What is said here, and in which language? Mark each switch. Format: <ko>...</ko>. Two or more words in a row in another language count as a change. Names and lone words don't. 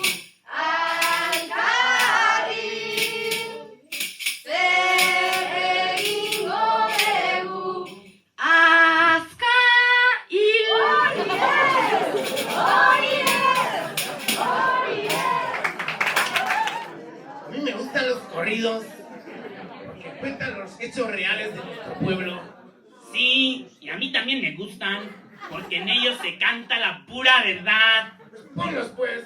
<eu>Alkari. Zer egingo dugu? Azka hil. Hori ez.</eu> <es>A mí me gustan los corridos que cuentan los hechos reales de nuestro pueblo. Sí, y a mí también me gustan, porque en ellos se canta la pura verdad. Ponlos pues.</es>